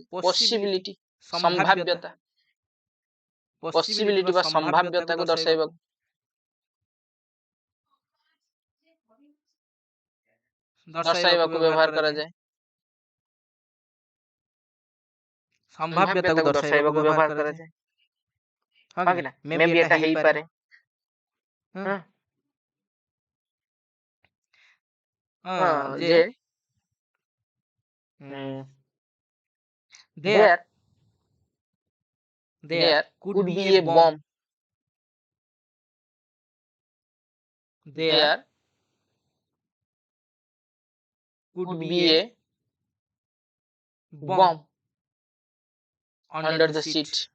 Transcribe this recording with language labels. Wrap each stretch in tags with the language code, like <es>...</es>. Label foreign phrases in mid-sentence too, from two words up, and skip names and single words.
<or>ପସିବିଲିଟି ସମ୍ଭାବ୍ୟତା, ପସିବିଲିଟି ବା ସମ୍ଭାବ୍ୟତାକୁ ଦର୍ଶାଇବାକୁ ବ୍ୟବହାର କରାଯାଏ। ସମ୍ଭାବ୍ୟତାକୁ ଦର୍ଶାଇବାକୁ ବ୍ୟବହାର କରାଯାଏ। ହଁ କି ନା, ମେ ବି ଏଟା ହେଇପାରେ। ଯେ</or> <en>there could be a bomb. There could be a bomb under the seat.</en>